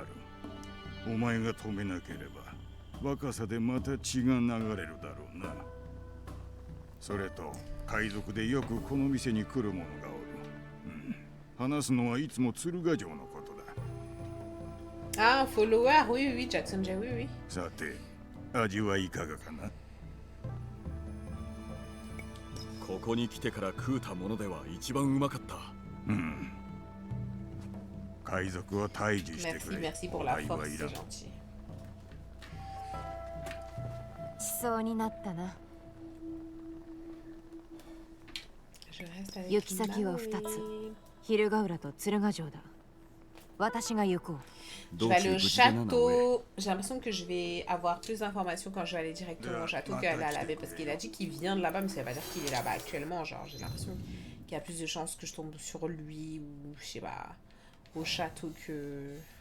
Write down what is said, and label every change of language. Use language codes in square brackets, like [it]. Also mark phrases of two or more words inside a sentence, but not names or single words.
[ja] お前が止めなければ若さでまた血が流れるだろうな。それと海賊でよくこの店に来る者がおる。話すのはいつも鶴ヶ城のことだ。 [fr] Ah, un follower, oui, oui, Jackson J, oui, oui. [ja] さて、味はいかがかな。ここに来てから食うたものでは一番うまかった。海賊は退治してく [fr] Merci, [ja] れ。 [fr] merci [ja] お [fr] pour la [ja] 代 [fr] force, [ja] はい [fr] c'est [ja] らん。 [fr] gentil. [ja] しそうになったな。 [fr] Je reste avec [ja] 行き先は2つ。昼ヶ浦と鶴ヶ城だ。私が行こう。 [fr] Je vais aller au château. J'ai l'impression que je vais avoir plus d'informations quand je vais aller directement au château qu'aller à la baie. Parce qu'il a dit qu'il vient de là-bas, mais ça veut pas dire qu'il est là-bas actuellement. Genre, j'ai l'impression qu'il y a plus de chances que je tombe sur lui ou, je sais pas, au château que...